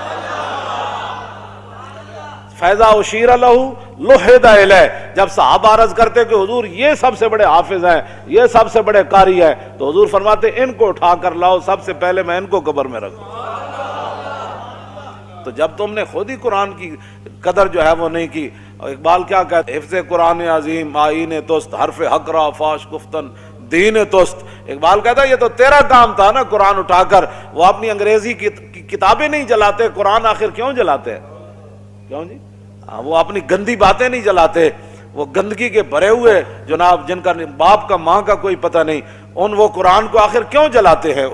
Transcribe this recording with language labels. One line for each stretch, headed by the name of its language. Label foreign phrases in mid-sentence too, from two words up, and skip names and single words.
Urdu: فیضا اشیر لہو لحد الیہ، جب صحابہ عرض کرتے کہ حضور یہ سب سے بڑے حافظ ہیں، یہ سب سے بڑے قاری ہیں، تو حضور فرماتے ان کو اٹھا کر لاؤ، سب سے پہلے میں ان کو قبر میں رکھوں۔ تو جب تم نے خود ہی قرآن کی قدر جو ہے وہ نہیں کی، اقبال کیا کہتے ہیں،
Persian: حفظ قرآن عظیم آئین توست، حرف حق را فاش گفتن دین توست۔
Urdu: اقبال کہتا ہے یہ تو تیرا کام تھا نا قرآن اٹھا کر، وہ اپنی انگریزی کی کتابیں نہیں جلاتے، قرآن آخر کیوں جلاتے ہیں؟ کیوں جی؟ وہ اپنی گندی باتیں نہیں جلاتے، وہ گندگی کے بھرے ہوئے جناب جن کا باپ کا ماں کا کوئی پتہ نہیں، ان وہ قرآن کو آخر کیوں جلاتے ہیں؟